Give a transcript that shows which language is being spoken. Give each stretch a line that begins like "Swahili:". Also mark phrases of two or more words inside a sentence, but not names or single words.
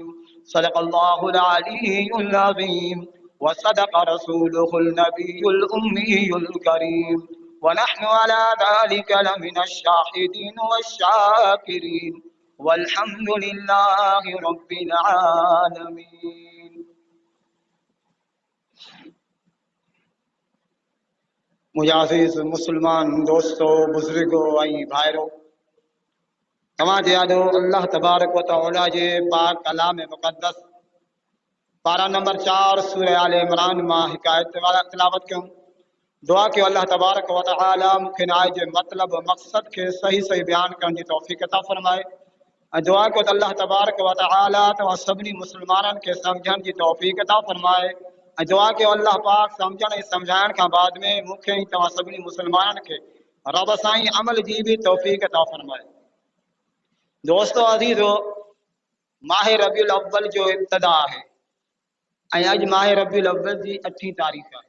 Arabic: صدق الله العلي العظيم وصدق رسوله النبي الأمي الكريم ونحن على ذلك لمن الشاهدين والشاكرين والحمد لله رب العالمين.
Sindhi: मुजाज़िज़ मुसलमान दोस्तों बुजुर्गों ऐं भाइरों, तव्हां जे यादो
Arabic: الله تبارك وتعالى
Sindhi: जे पाक कलाम मुक़द्दस पारा नंबर 4 सूरह आल इमरान मां हिकायत वाला तिलावत कयूं। दुआ कयो
Arabic: الله تبارك وتعالى
Sindhi: मूंखे नाए जे मतलब मक़सद के सही सही बयान करण जी तौफ़ीक़ अता फरमाए। दुआ कयो त
Arabic: الله تبارك وتعالى
Sindhi: तव्हां सभिनी मुसलमाननि खे सम्झण जी तौफ़ीक़ अता फरमाए। दुआ कयो अल्लाह पाक सम्झण ऐं सम्झाइण खां बाद में मूंखे ऐं तव्हां सभिनी मुसलमाननि खे रब साईं अमल जी भी तौफ़ीक़ अता फरमाए। दोस्तों अज़ीज़ो, माह रबीउल अव्वल जो इब्तिदा है ऐं अॼु माह रबीउल अव्वल जी 8 तारीख़ आहे।